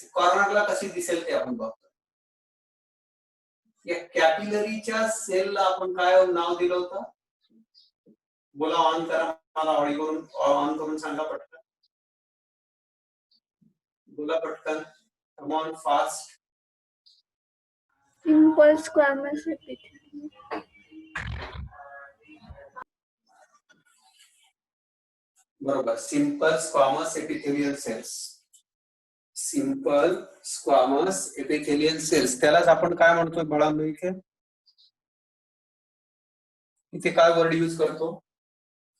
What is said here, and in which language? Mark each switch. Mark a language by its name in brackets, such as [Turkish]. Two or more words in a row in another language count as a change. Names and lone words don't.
[Marathi] कॉर्नरला कशी दिसेल ते आपण बघतो. या कॅपिलरीच्या सेलला आपण काय नाव दिलं होतं? बोला, ऑन करा, मला ऑन करून सांगा पटकन. बोला पटकन, [English] come on fast. Simple squamous epithelium. [Marathi] बरोबर, [English] simple squamous epithelial cells. simple squamous epithelial cells, [Marathi] त्यालाच आपण काय म्हणतोय बाळांनो? इथे काय [English] word use [Marathi] करतो?